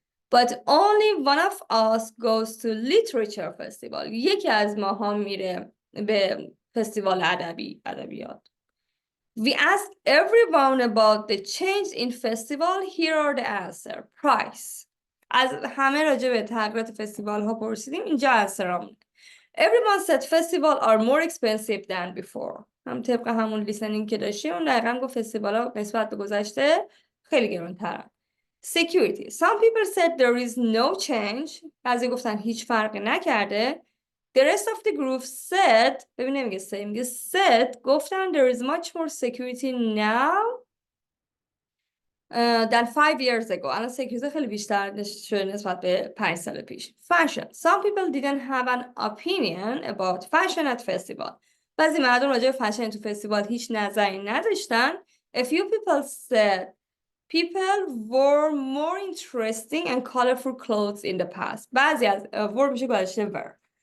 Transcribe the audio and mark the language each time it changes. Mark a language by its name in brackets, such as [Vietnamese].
[English] But only one of us goes to literature festival. [Persian] یکی از ماها میره به فستیوال ادبیات. [English] We asked everyone about the change in festival. Here are the answer. Price. [Persian] از همه راجع به تغییرات فستیوال ها پرسیدیم. اینجا انسرام. [English] Everyone said festivals are more expensive than before. [Persian] هم طبق همون لیسنینگ که داشتیم اون دقیقا گفت فستیوال ها نسبت به گذشته خیلی گران‌ترن. [English] Security. Some people said there is no change. [Persian] بعضی گفتن هیچ فرقی نکرده. [English] The rest of the group said, [Persian] ببین نمیگه say، میگه said، گفتن [English] there is much more security now than 5 years ago. [Persian] الان سکیوریتی خیلی بیشتر شده نسبت به 5 سال پیش. [English] Fashion. Some people didn't have an opinion about fashion at festival. [Persian] بعضی مردم راجع به فشن تو فستیوال هیچ نظری نداشتن. [English] A few people said people wore more interesting and colorful clothes in the past. [Persian] بعضی از wore میشه گذشته wear.